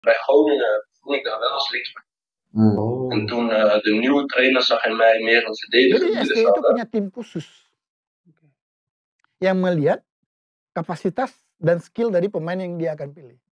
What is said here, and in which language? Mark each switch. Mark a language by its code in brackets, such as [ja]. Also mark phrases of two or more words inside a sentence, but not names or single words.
[nl] bij Groningen vond ik daar wel als linksback. En toen de nieuwe trainer zag in mij meer een verdediger. [id] Jadi SG itu punya tim khusus yang melihat kapasitas dan skill dari pemain yang dia akan pilih.